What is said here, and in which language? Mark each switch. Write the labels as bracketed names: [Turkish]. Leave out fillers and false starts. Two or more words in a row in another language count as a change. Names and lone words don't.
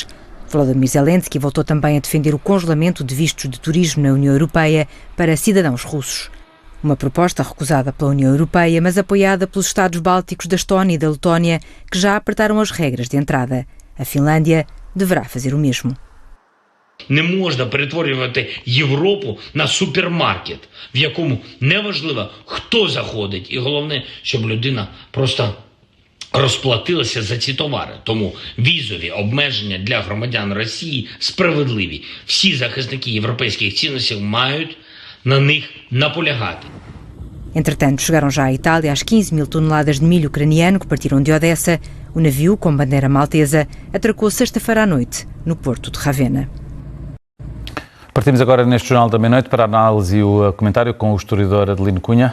[Portuguese] Volodymyr Zelensky voltou também a defender o congelamento de vistos de turismo na União Europeia para cidadãos russos. Uma proposta recusada pela União Europeia, mas apoiada pelos Estados bálticos da Estónia e da Letónia, que já apertaram as regras de entrada. A Finlândia deverá fazer o mesmo. [Ukrainian] Не можна перетворювати Європу на супермаркет, в якому неважливо, хто заходить, і головне, щоб людина просто розплатилася за ці товари. Тому візові обмеження для громадян Росії справедливі. Всі захисники європейських цінностей мають на них наполягати. [Portuguese] Entretanto, chegaram já à Itália as 15 mil toneladas de milho ucraniano que partiram de Odessa. O navio, com bandeira maltesa, atracou sexta-feira à noite, no porto de Ravenna. Partimos agora neste Jornal da Meia-Noite para a análise e o comentário com o historiador Adelino Cunha.